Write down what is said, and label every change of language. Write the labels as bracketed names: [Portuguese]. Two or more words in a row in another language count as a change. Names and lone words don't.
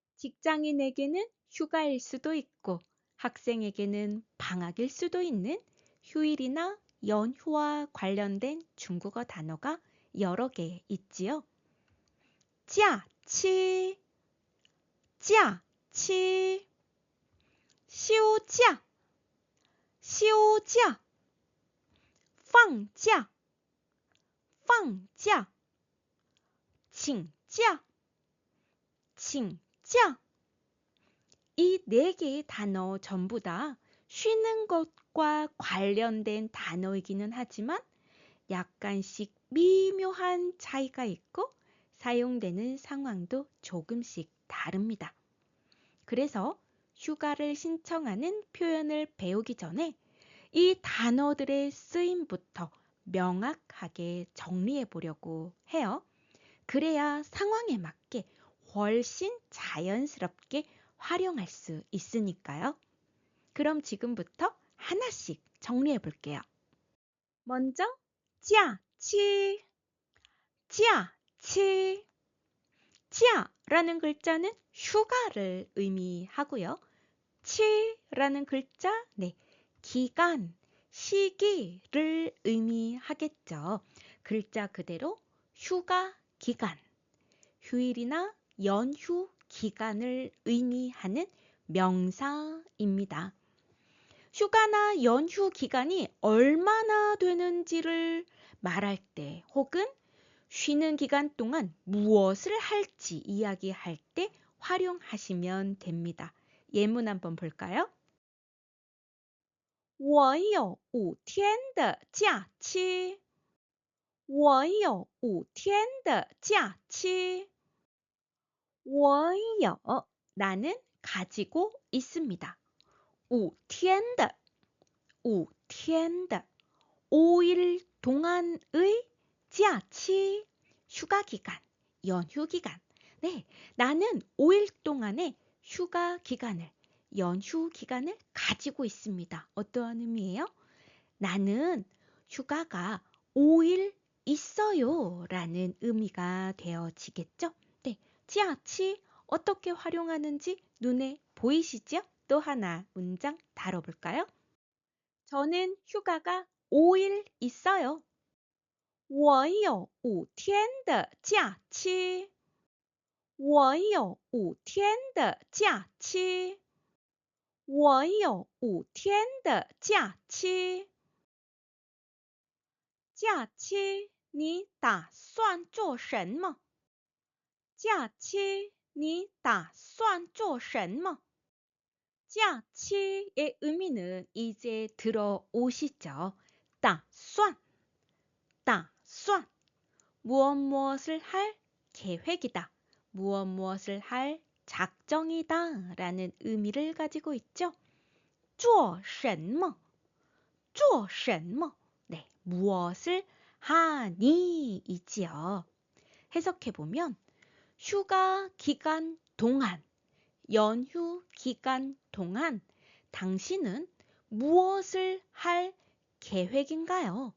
[Korean] 직장인에게는 휴가일 수도 있고 학생에게는 방학일 수도 있는 휴일이나 연휴와 관련된 중국어 단어가 여러 개 있지요. [Chinese] 假期, 假期, 休假, 休假, 放假, 放假, 请假, 请假. [Korean] 이 네 개의 단어 전부 다 쉬는 것과 관련된 단어이기는 하지만 약간씩 미묘한 차이가 있고 사용되는 상황도 조금씩 다릅니다. 그래서 휴가를 신청하는 표현을 배우기 전에 이 단어들의 쓰임부터 명확하게 정리해 보려고 해요. 그래야 상황에 맞게 훨씬 자연스럽게 활용할 수 있으니까요. 그럼 지금부터 하나씩 정리해 볼게요. 먼저 [Chinese] 假期, 假期. [Korean] 假라는 글자는 휴가를 의미하고요. 치라는 글자, 기간, 시기를 의미하겠죠. 글자 그대로 휴가 기간, 휴일이나 연휴 기간을 의미하는 명사입니다. 휴가나 연휴 기간이 얼마나 되는지를 말할 때 혹은 쉬는 기간 동안 무엇을 할지 이야기할 때 활용하시면 됩니다. 예문 한번 볼까요? [Chinese] 我有5天的假期。我有5天的假期。我有 [Korean] 나는 가지고 있습니다. [Chinese] 5天的 5天的 [Korean] 5일 동안의 假期 휴가 기간, 연휴 기간. 네, 나는 5일 동안의 휴가 기간을, 연휴 기간을 가지고 있습니다. 어떠한 의미예요? 나는 휴가가 5일 있어요 라는 의미가 되어지겠죠? 네, 假期 어떻게 활용하는지 눈에 보이시죠? 또 하나 문장 다뤄볼까요? 저는 휴가가 5일 있어요. [Chinese] 我有5天的假期。我有5天的假期。我有5天的假期。假期你打算做什么？假期你打算做什么？ [Korean] 假期의 의미는 이제 들어오시죠. [Chinese] 打算, 打算. [Korean] 무엇을 할 계획이다. 무엇을 할 작정이다 라는 의미를 가지고 있죠. [Chinese] 做什么?做什么? [Korean] 네, 무엇을 하니 이지요. 해석해보면 휴가 기간 동안, 연휴 기간 동안 당신은 무엇을 할 계획인가요?